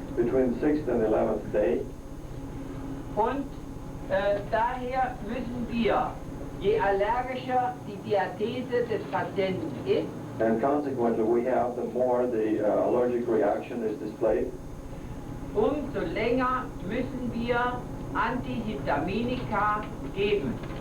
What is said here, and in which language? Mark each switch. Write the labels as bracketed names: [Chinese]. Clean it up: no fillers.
[English] between the 6th and 11th day. [German] Und daher müssen wir, je allergischer die Diathese des Patienten ist, [English] And consequently, we have, the more the allergic reaction is displayed, [German] umso länger müssen wir Antihistaminika geben.